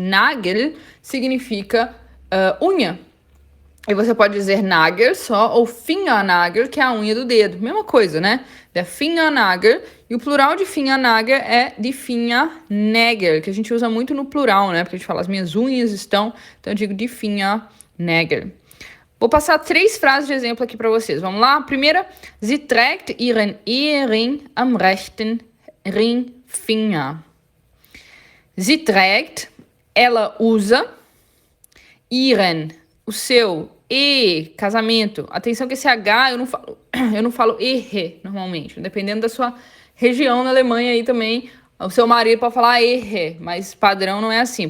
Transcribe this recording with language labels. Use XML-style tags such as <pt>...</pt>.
<pt>Nagel significa unha. E você pode dizer Nagel só, ou Fingernagel, que é a unha do dedo. Mesma coisa, né?</pt> <de>Der Fingernagel.</de> <pt>E o plural de Fingernagel é de Fingernägel, que a gente usa muito no plural, né? Porque a gente fala, as minhas unhas estão... Então eu digo de Fingernägel. Vou passar 3 frases de exemplo aqui para vocês. Vamos lá? A primeira.</pt> <de>Sie trägt ihren Ehering am rechten Ringfinger. Sie trägt,</de> <pt>ela usa,</pt> <de>ihren,</de> <pt>o seu, casamento. Atenção que esse H eu não falo erre normalmente. Dependendo da sua região na Alemanha aí também, o seu marido pode falar erre, mas padrão não é assim.</pt>